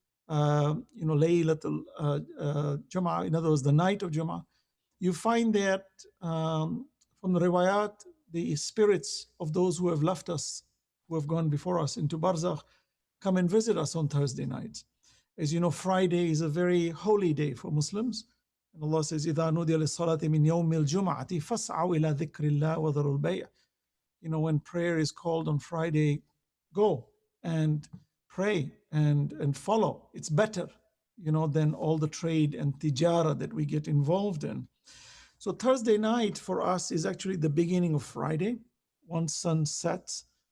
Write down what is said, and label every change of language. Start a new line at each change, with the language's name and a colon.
English: You know, Laylatul Jum'ah, in other words, the night of Jum'ah. You find that from the riwayat, the spirits of those who have left us, who have gone before us into Barzakh, come and visit us on Thursday nights. As you know, Friday is a very holy day for Muslims. And Allah says,
Arabic: إِذَا نُودِيَ لِلصَّلَاةِ مِنْ يَوْمِ الْجُمْعَةِ فَاسْعَوْا إِلَى ذِكْرِ اللَّهِ وَذَرُوا الْبَيْعَ.
English: You know, when prayer is called on Friday, go and pray and follow. It's better, you know, than all the trade and tijara that we get involved in. So Thursday night for us is actually the beginning of Friday, once sun sets.